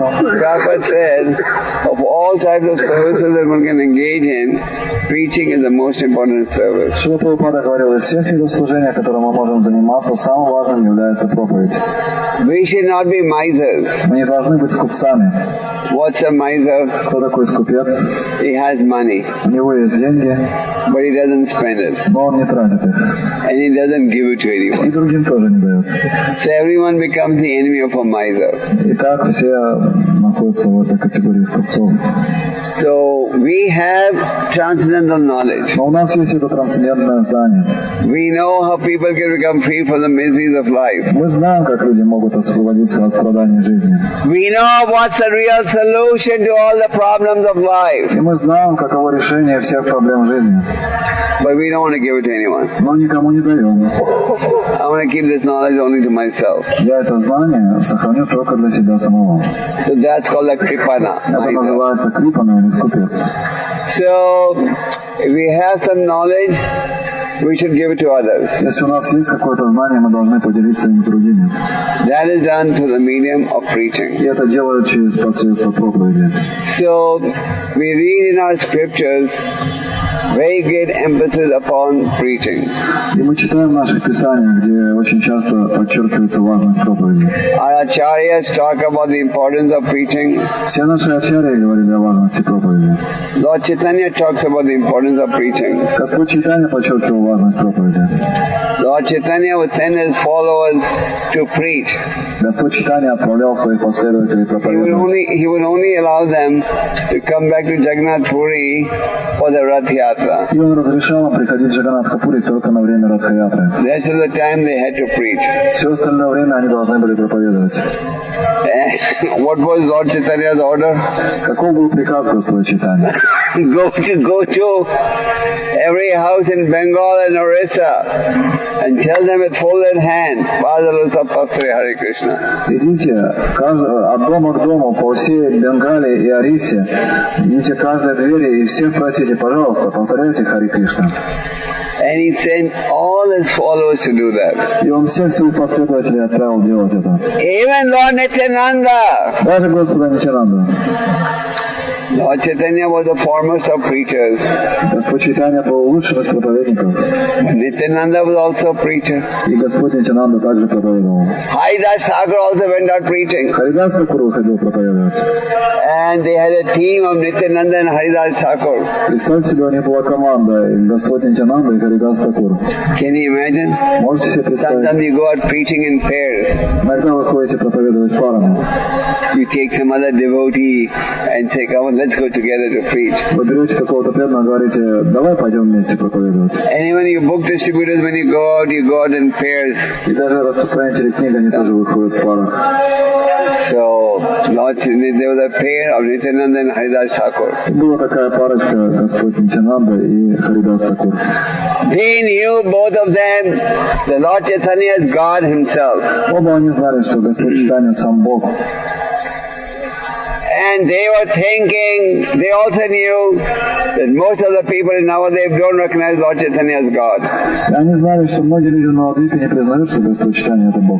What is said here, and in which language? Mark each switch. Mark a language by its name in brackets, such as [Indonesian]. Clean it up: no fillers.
[English] Prabhupada said, of all types of services that one can engage in, preaching is the most important service. [Russian] Шрила Прабхупада говорил, из всех видов служения, которым мы можем заниматься, самым важным является проповедь. [English] We should not be misers. [Russian] Мы не должны быть скупцами. [English] What's a miser? [Russian] Кто такой скупец? [English] He has money, [Russian] У него есть деньги, [English] but he doesn't spend it. [Russian] но он не тратит их. [English] And he doesn't give it to [Russian] И [English] anyone. [Russian] другим тоже не дает. [English] So everyone becomes the enemy of a miser. [Russian] И так все находятся в этой категории скупцов. [English] So we have transcendental knowledge. [Russian] Но у нас есть это трансцендентное здание. [English] We know how people can become free from the miseries of life. [Russian] Мы знаем, как люди могут освободиться от страданий жизни. [English] We know what's the real solution to all the problems of life. [Russian] И мы знаем, каково решение всех проблем жизни. [English] But we don't want to give it to anyone. [Russian] Но никому не даем. [English] I want to keep this knowledge only to myself. [Russian] Я это знание сохраню только для себя самого. [English] So that's called a kripana. [Russian] Это называется крипана или скупец. [English] So if we have some knowledge, we should give it to others. [Russian] Если у нас есть какое-то знание, мы должны поделиться им с другими. [English] That is done through the medium of preaching. [Russian] И это делают через посредство проповеди. [English] So we read in our scriptures very great emphasis upon preaching. [Russian] И мы читаем в наших писаниях, где очень часто подчеркивается важность проповеди. [English] Our acharyas talk about the importance of preaching. [Russian] Все наши ачарьи говорили о важности проповеди. [English] Lord Chaitanya talks about the importance of preaching. [Russian] Господь Чайтанья подчеркивал важность проповеди. [English] Lord Chaitanya would send his followers to preach. [Russian] Господь Чайтанья отправлял своих последователей проповедовать. [English] He would only allow them to come back to Jagannath Puri for the Rath Yatra. [Russian] И он разрешал им приходить в Джаганнатха-Пури только на время Радха-ятры. [English] The rest of the time they had to preach. [Russian] Все остальное время они должны были проповедовать. [English] What was Lord Chaitanya's order? [Russian] Каков был приказ Господа Чайтаньи? [English] Go to every house in Bengal and Orissa and tell them with folded hands, Hare Krishna. [Russian] Идите от дома к дому по всей Бенгалии и Орисе, идите к каждой двери и всех просите, пожалуйста, повторяйте Харе Кришна. [English] And he sent all his followers to do that. [Russian] И он всех своих последователей отправил делать это. [English] Even Lord Nityananda. [Russian] Даже Господа Нитянанду. [English] Lord Chaitanya was the foremost of preachers. [Russian] Господь Чайтанья был лучшим из проповедников. [English] Nityananda was also a preacher. [Russian] И Господь Нитянанда также проповедовал. [English] Haridas Thakur also went out preaching. [Russian] Харидас Тхакур выходил проповедовать. [English] And they had a team of Nityananda and Haridas Thakur. [Russian] Представьте себе, у них была команда, и Господь Нитянанда и Харидас Тхакур. [English] Can you imagine? [Russian] Можете себе представить? [English] Sometimes you go out preaching in pairs. [Russian] Иногда вы ходите проповедовать парами. [English] You take some other devotee and say, come on, let's go together to preach. [Russian] Вы берете какого-то преданного, говорите, давай пойдем вместе проповедовать. [English] And even you book distributors, when you go out in pairs. [Russian] И даже распространители книг, они тоже выходят в парах. [English] So, there was a pair of Nityananda and Haridas Thakur. [Russian] Была такая парочка, Господь Нитянанда и Харидас Тхакур. [English] They knew, both of them, the Lord Chaitanya is God himself. [Russian] Оба они знали, что Господь Чайтанья сам Бог. [English] And they were thinking, they also knew that most of the people in Navadvip don't recognize Lord Chaitanya as God. [Russian] И они знали, что многие люди в Навадвипе не признают, что Господь Чайтанья это Бог.